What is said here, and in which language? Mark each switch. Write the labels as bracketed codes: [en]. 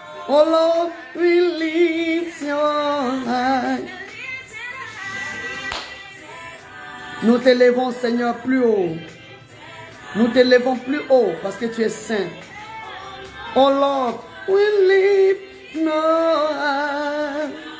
[en] Oh Lord, we lift your high. [fr] Nous t'élevons, Seigneur, plus haut. Nous t'élevons plus haut parce que tu es saint. [en] Oh Lord, we lift your high.